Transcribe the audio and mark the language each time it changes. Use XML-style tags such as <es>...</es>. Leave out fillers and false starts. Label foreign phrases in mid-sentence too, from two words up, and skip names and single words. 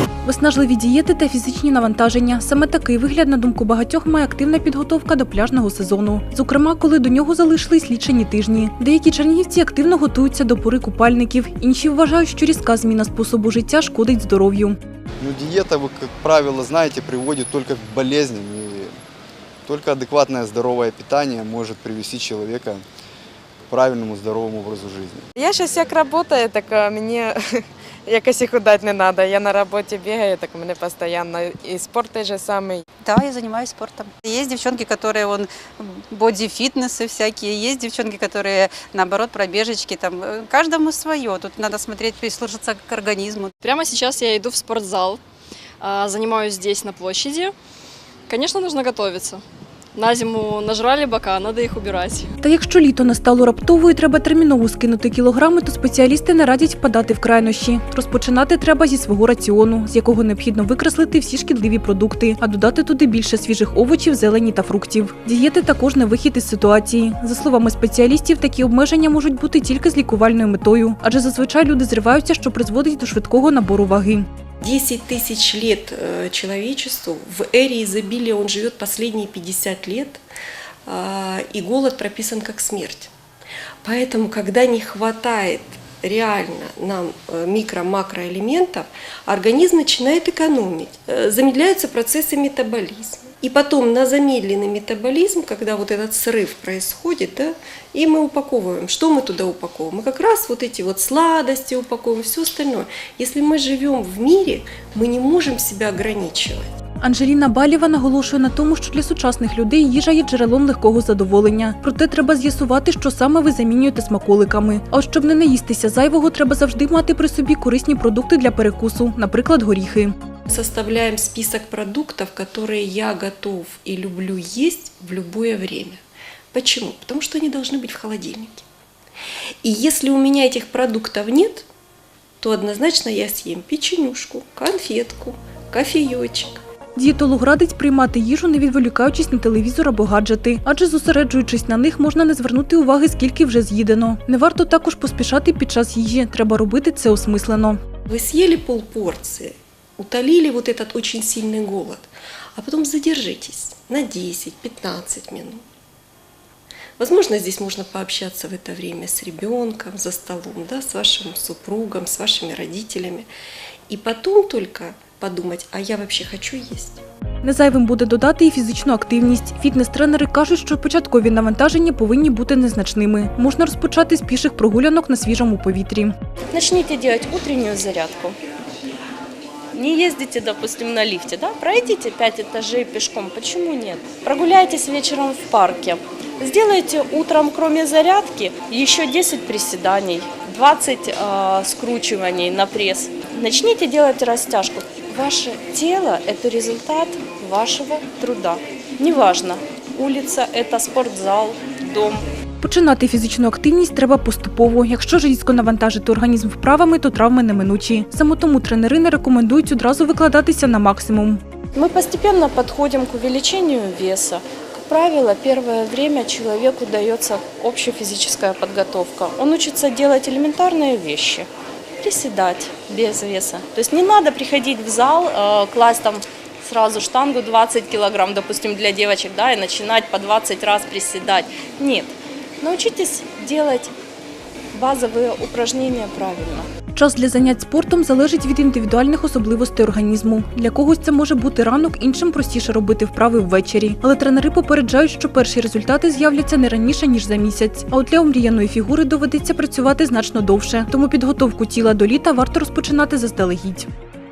<uk>Виснажливі дієти та фізичні навантаження. Саме такий вигляд, на думку багатьох, має активна підготовка до пляжного сезону. Зокрема, коли до нього залишились лічені тижні. Деякі чернігівці активно готуються до пори купальників. Інші вважають, що різка зміна способу життя шкодить здоров'ю.</uk> <ru>Диета, вы, как правило, знаете, приводит только к болезням. И только адекватное здоровое питание может привести человека к правильному здоровому образу жизни.</ru> <uk>Я зараз як працюю, так мені якось і худати не треба. Я на роботі бігаю, так у мене постійно і спорт той же самий.</uk> <ru>Да, я занимаюсь спортом. Есть девчонки, которые боди-фитнесы всякие, есть девчонки, которые, наоборот, пробежечки. Там, каждому свое. Тут надо смотреть, прислушаться к организму. Прямо сейчас я иду в спортзал, занимаюсь здесь на площади. Конечно, нужно готовиться. На зиму нажрали бока, надо їх убирати.</ru> <uk>Та якщо літо не стало раптово і треба терміново скинути кілограми, то спеціалісти не радять впадати в крайнощі. Розпочинати треба зі свого раціону, з якого необхідно викреслити всі шкідливі продукти, а додати туди більше свіжих овочів, зелені та фруктів. Дієти також не вихід із ситуації. За словами спеціалістів, такі обмеження можуть бути тільки з лікувальною метою, адже зазвичай люди зриваються, що призводить до швидкого набору ваги.</uk> <ru>10 тысяч лет человечеству, в эре изобилия он живет последние 50 лет, и голод прописан как смерть. Поэтому, когда не хватает реально нам микро-макроэлементов, организм начинает экономить, замедляются процессы метаболизма. И потом на замедленный метаболизм, когда вот этот срыв происходит, да, и мы упаковываем. Что мы туда упаковываем? Мы как раз вот эти вот сладости упаковываем, все остальное. Если мы живем в мире, мы не можем себя ограничивать.</ru> <uk>Анжеліна Балєва наголошує на тому, що для сучасних людей їжа є джерелом легкого задоволення. Проте треба з'ясувати, що саме ви замінюєте смаколиками. А от щоб не наїстися зайвого, треба завжди мати при собі корисні продукти для перекусу, наприклад, горіхи.</uk> <ru>Составляем список продуктов, которые я готов и люблю есть в любое время. Почему? Потому что они должны быть в холодильнике. И если у меня этих продуктов нет, то однозначно я съем печенюшку, конфетку, кофеечек.</ru> <uk>Дієтолог радить приймати їжу, не відволікаючись на телевізор або гаджети, адже зосереджуючись на них, можна не звернути уваги, скільки вже з'їдено. Не варто також поспішати під час їжі, треба робити це осмислено.</uk> <ru>Вы съели полпорции, утолили вот этот очень сильный голод, а потом задержитесь на 10-15 минут. Возможно, здесь можно пообщаться в это время с ребенком за столом, да, с вашим супругом, с вашими родителями. И потом только подумать, а я вообще хочу есть.</ru> <uk>Незайвим буде додати і фізичну активність. Фітнес-тренери кажуть, що початкові навантаження повинні бути незначними. Можна розпочати з піших прогулянок на свіжому повітрі.</uk> <ru>Начните делать утреннюю зарядку. Не ездите, допустим, на лифте, да? Пройдите 5 этажей пешком, почему нет? Прогуляйтесь вечером в парке. Сделайте утром, кроме зарядки, еще 10 приседаний, 20 скручиваний на пресс. Начните делать растяжку. Ваше тело – это результат вашего труда. Неважно, улица – это спортзал, дом.</ru> <uk>Починати фізичну активність треба поступово. Якщо ж різко навантажити організм вправами, то травми неминучі. Саме тому тренери не рекомендують одразу викладатися на максимум.</uk> <ru>Мы постепенно подходим к увеличению веса. Как правило, первое время человеку дается общая физическая подготовка. Он учится делать элементарные вещи. Приседать без веса. То есть не надо приходить в зал, класть там сразу штангу 20 килограмм, допустим, для девочек, да, и начинать по 20 раз приседать. Нет. Научитесь делать базовые упражнения правильно.</ru> <uk>Час для занять спортом залежить від індивідуальних особливостей організму. Для когось це може бути ранок, іншим простіше робити вправи ввечері. Але тренери попереджають, що перші результати з'являться не раніше, ніж за місяць. А от для омріяної фігури доведеться працювати значно довше. Тому підготовку тіла до літа варто розпочинати заздалегідь.</uk>